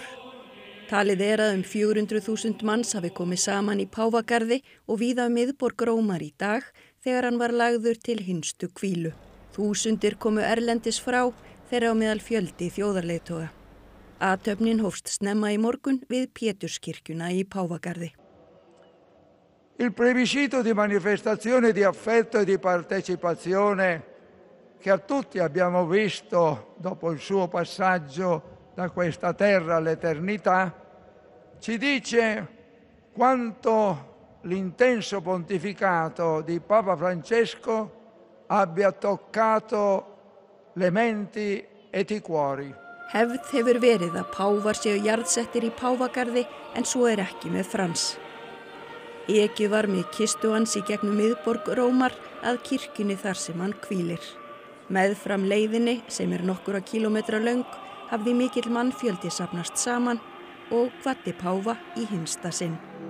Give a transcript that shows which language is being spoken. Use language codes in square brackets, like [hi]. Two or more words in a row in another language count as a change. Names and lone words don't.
[is] Talið er að 400.000 manns hafi komið saman í Páfagarði og víða miðborg Rómar í dag þegar hann var lagður til hinstu hvílu. Þúsundir komu erlendis frá, þeirra á meðal fjöldi þjóðarleiðtoga. Athöfnin hófst snemma í morgun við Péturskirkjuna í Páfagarði. [it] Il plebiscito di manifestazione di affetto e di partecipazione che a tutti abbiamo visto dopo il suo passaggio da questa terra all'eternità ci dice quanto l'intenso pontificato di Papa Francesco abbia toccato le menti e i cuori. [is] Hefð hefur verið að páfar séu jarðsettir í Páfagarði en svo er ekki með Frans. Ekið var með kistu hans í gegnum miðborg Rómar að kirkjunni þar sem hann hvílir. Meðfram leiðinni, sem er nokkura kílómetra löng, hafði mikill mannfjöldi safnast saman og hvatti páfa í hinsta sinn.